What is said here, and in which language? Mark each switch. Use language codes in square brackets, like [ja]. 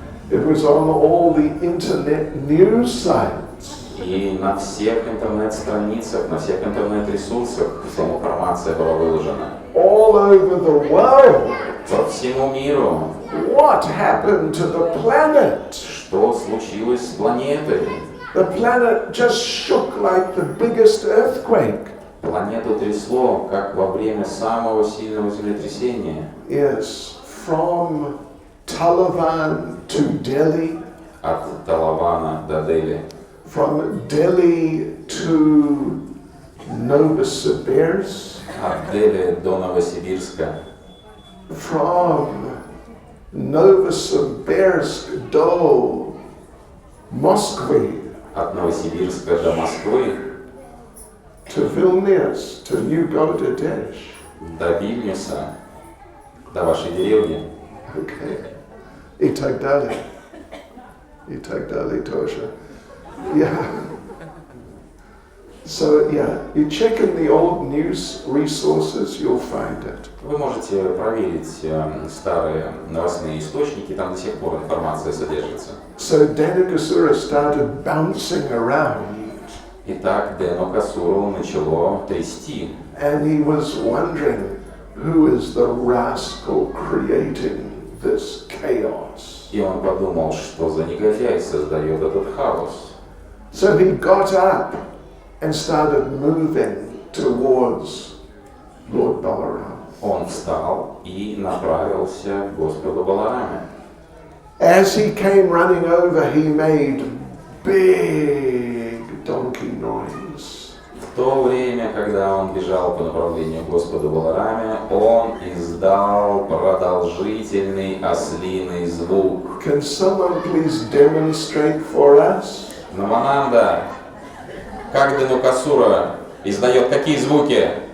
[en] It was on all the internet news sites. [ru] И на всех интернет-страницах, на всех интернет-ресурсах вся информация была выложена. [en] All over the world. [ru] По всему миру. [en] What happened to the planet? [ru] Что случилось с планетой? [en] The planet just shook like the biggest earthquake. [ru] Планету трясло, как во время самого сильного землетрясения. [en] Yes, from Talavan to Delhi, [ru] От Талавана до Дели. [en] from Delhi to Novosibirsk, [ru] От Дели до Новосибирска. [en] from Novosibirsk [ru] do Moskvy, От Новосибирска до Москвы, [en] to Vilnius, to New Bangladesh. [ru] до Вильнюса, до вашей деревни. Okay. I tak dalej Tosha. Yeah. [en] So yeah, you check in the old news resources, you'll find it. [ru] Вы можете проверить старые новостные источники, там до сих пор информация содержится. [en] So Dhenukasura started bouncing around, [ru] Итак, Денукасуру начало трясти, [en] and he was wondering, who is the rascal creating this chaos? [ru] и он подумал, что за негодяй создает этот хаос. [en] So he got up and started moving towards Lord Balaram. [ru] Он встал и направился к Господу Балараме. [en] As he came running over, he made big donkey noise. [ru] В то время, когда он бежал по направлению к Господу Балараме, он издал продолжительный ослиный звук. [en] Can someone please demonstrate for us? [ru] Намананда, как Денукасура издает какие звуки?